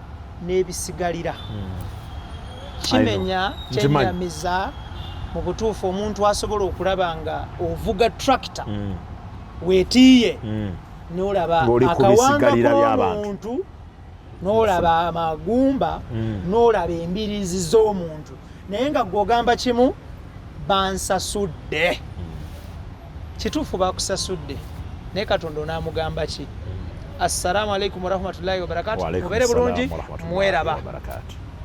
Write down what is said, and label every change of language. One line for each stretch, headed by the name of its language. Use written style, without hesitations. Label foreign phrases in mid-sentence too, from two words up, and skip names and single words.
Ganda: n'ebisigalira kimenya kyenyamiza mu butuufu omuntu asobola okulaba nga ovuga tractor weetiiye n'olaba akawanga k'omuntu n'olaba amagumba n'olaba embiriizi z'omuntu naye nga gw'ogamba kimu bansasudde kituufu bakusasudde naye Katonda onaamugamba ki?
Arabic: السلام عليكم ورحمة الله وبركاته.
Ganda: Mubeere bulungi mweraba.